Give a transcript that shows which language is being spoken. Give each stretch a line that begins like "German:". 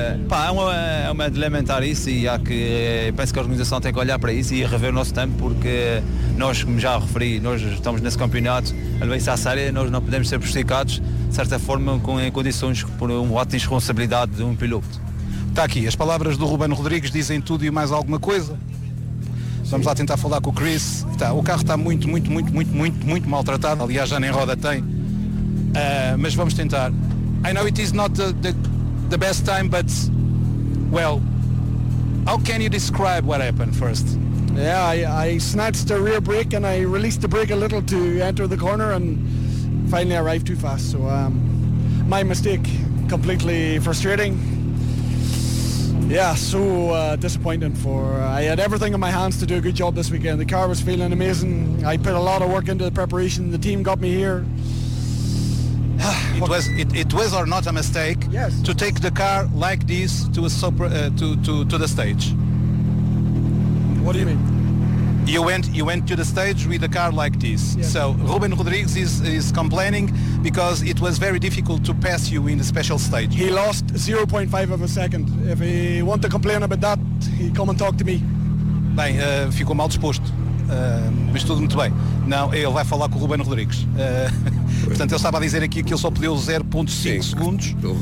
Portuguese: É uma de lamentar isso e penso que a organização tem que olhar para isso e rever o nosso tempo, porque nós, como já referi, nós estamos nesse campeonato, a levar-se à série, nós não podemos ser prejudicados, de certa forma, em condições por um ato de responsabilidade de um piloto. Está aqui, as palavras do Rubén Rodrigues dizem tudo e mais alguma coisa. Vamos lá tentar falar com o Chris. Tá, o carro está muito, muito, muito, muito, muito, muito maltratado. Aliás, já nem roda tem. Mas vamos tentar.
English: I know it is not the best time, but... Well, how can you describe what happened first? Yeah, I snatched the rear brake and I released the brake a little to enter the corner and finally arrived too fast. So, my mistake. Completely frustrating. Yeah, so disappointing I had everything in my hands to do a good job this weekend. The car was feeling amazing. I put a lot of work into the preparation. The team got me here. It was or not a mistake, yes, to take the car like this to a super, to the stage. What do you mean? You went to the stage with a car like this. Yes. So Rubén Rodríguez is complaining because it was very difficult to pass you in the special stage. He lost 0.5 of a second. If he want to complain about that, he come and talk to me.
Portuguese: Bem, ficou mal disposto. mas tudo muito bem. Não, ele vai falar com o Rubén Rodrigues. Portanto, ele estava a dizer aqui que ele só pediu 0.5 segundos.